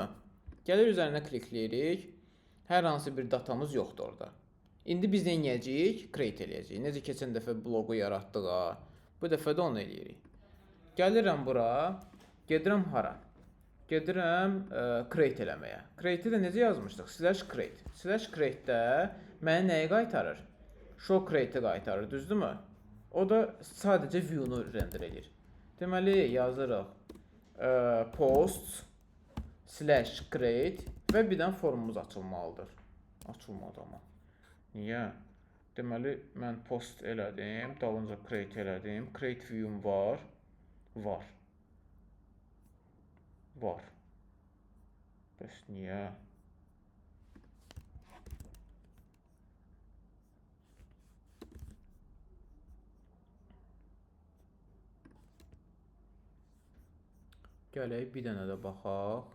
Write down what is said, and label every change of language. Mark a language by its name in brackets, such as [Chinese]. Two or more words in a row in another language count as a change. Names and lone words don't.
[Azerbaijani] Gəlir üzərinə klikləyirik. Hər hansı bir datamız yoxdur orada. İndi biz nə edəcəyik? Create eləyəcəyik. Necə keçən dəfə bloqu yaratdıq, bu dəfə də onu eləyirik. Gəlirəm bura, gedirəm hara? Gedirəm create eləməyə. Create-i də necə yazmışdıq? /create. /create-də mənə nəyi qaytarır? [English] Show create-i [Azerbaijani] qaytarır, düzdürmü? O da sadəcə view-nu render edir. Deməli, yazırıq [English] post /create [Azerbaijani] və bir dənə formumuz açılmalıdır. Açılmadı amma. Niyə? Deməli, mən post elədim, dalınca create elədim. Create view-um var. Var. Bəs niyə? Gələk bir dənə də baxaq.